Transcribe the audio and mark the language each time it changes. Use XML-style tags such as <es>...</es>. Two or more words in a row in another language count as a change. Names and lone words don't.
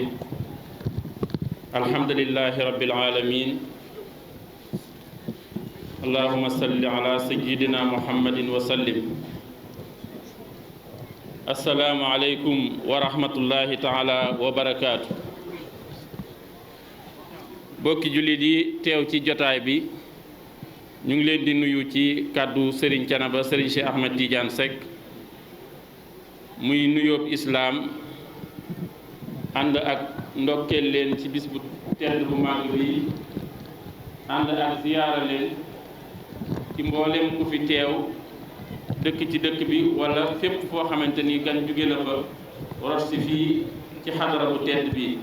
<ar>الحمد لله رب العالمين. اللهم صل على سيدنا محمد وسلم. السلام عليكم ورحمة الله تعالى وبركاته.</ar> <wo>bokki jullit yi teew ci jotaay bi ñu ngi leen di nuyu ci kàddu Serigne Thiénaba Serigne Cheikh Ahmed Tidiane Seck muy nuyoob islaam ànd ak ndokkeel leen ci bis bu tedd bu màgg bi ànd ak ziyaara leen ci mboolem ku fi teew dëkk ci dëkk bi wala fépp foo xamante ni gan jóge la fa rot si fii ci xadara bu tedd bi.</wo>